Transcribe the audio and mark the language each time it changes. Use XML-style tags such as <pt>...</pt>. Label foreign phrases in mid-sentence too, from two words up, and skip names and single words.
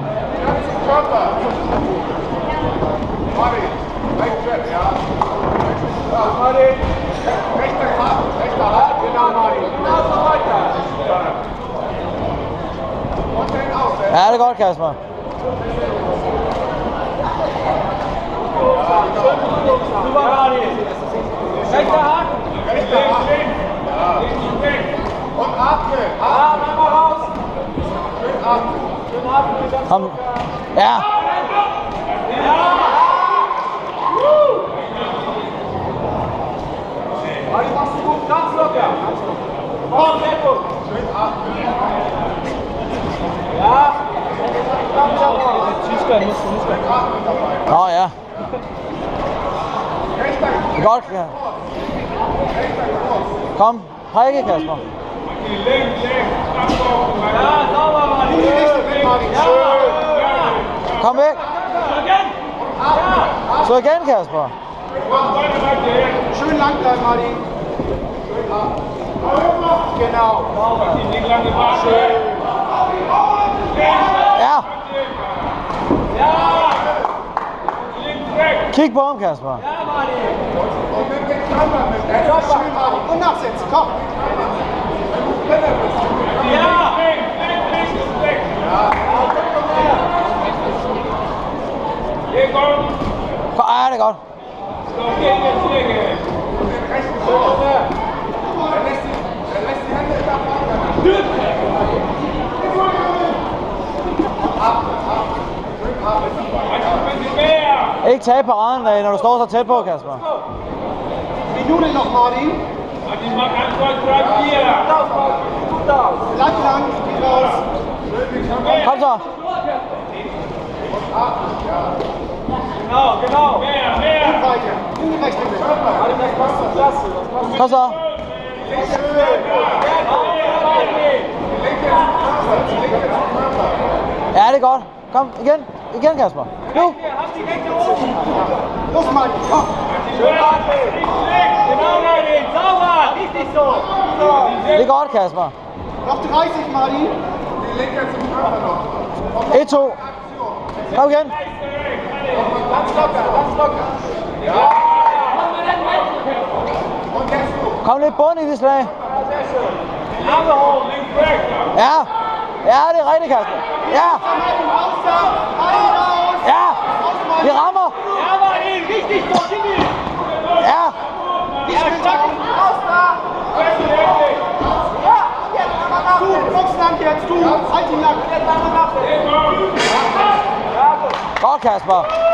<da>Ja, det er godt, Kasper.</da> <de>Und atme! Atme mal raus! Schön atmen! Schön atmen!</de> <da>Kom. Ja! Ja!</da> <de>Mari, machst du gut, ganz locker! Komm, Tempo! Schön atmen! Ja!</de> <da>Tyskland. Nå ja. Det er godt, ja. Kom, prikke, Kasper. Kom væk. Så igen, Kasper.</da> <de>Schön lang bleiben, Martin. Schön ab. Genau. Schön. Ja.</de> <da>Kig på ham, Kasper.</da> <de>Und mit dem Körper mit. Schön, Martin. Und nachsetzen, komm. Ja.</de> <da>Ja, det er godt. Ikke tage paraden, når du står så tæt på, Kasper.</da> <de>Minute noch, Martin. Bleib lang, geh raus.</de> <da>Kom så.</da> <de>Genau. Mehr. Weiter. In die rechte Mitte. Das passt zur Klasse.</de> <da>Kom så. Ja, det er godt. Kom, igen, Kasper. Nu.</da> <de>Los, Martin, komm. Schön atmen. Genau, Martin. Sauber. Richtig so.</de> <da>Det er godt, Kasper.</da> <de>Noch 30, Martin. Die Linke zum Körper noch. 1-2.</de> <da>Kom igen.</da> <de>Ganz locker. Ja. Und jetzt du.</de> <da>Kom lidt bund i det slag.</da> <de>Sehr schön. Arme hoch, links weg. Ja.</de> <da>Ja, det er rigtigt, Kasper. Ja.</da> <de>Martin, raus da. Raus. Ja.</de> <da>Vi rammer.</da> <de>Ja, Martin, richtig so. Gib ihm. Ja. Ja, stark. Raus da. Ja, jetzt aber nach. Du, Boxland jetzt, du. Halt ihn nach. Jetzt aber nach. Ja, gut.</de> <da>Godt, Kasper.</da>